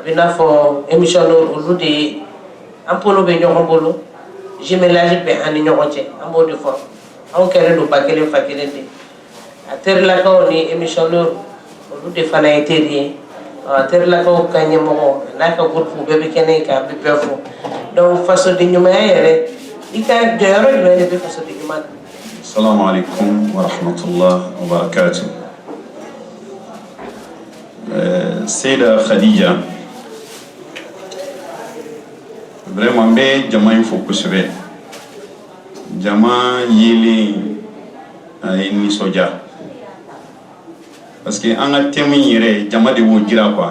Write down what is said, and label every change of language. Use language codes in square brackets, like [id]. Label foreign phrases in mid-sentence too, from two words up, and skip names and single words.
[bm] bɛ n'a fɔ émission olu de ye an bolo bɛ ɲɔgɔn bolo jumelage bɛ an ni ɲɔgɔn cɛ an b'o de fɔ anw kɛlen don ba kelen fa kelen de a terilakaw ni émission olu de fana ye teri ye a terilakaw ka ɲɛmɔgɔ n'a ka groupe bɛɛ bɛ kɛnɛ kan a bɛ bɛɛ fo donc fasoden ɲumanya yɛrɛ i ka jɔyɔrɔ jumɛn de bɛ fasoden ɲuman na. [ar] السلام عليكم ورحمة الله وبركاته. [bm] Seyda Khadija, vraiment be jama in fo kosɛbɛ. Jama yelen a ye nisɔndiya parce que an ka thème yɛrɛ jama de b'o jira quoi.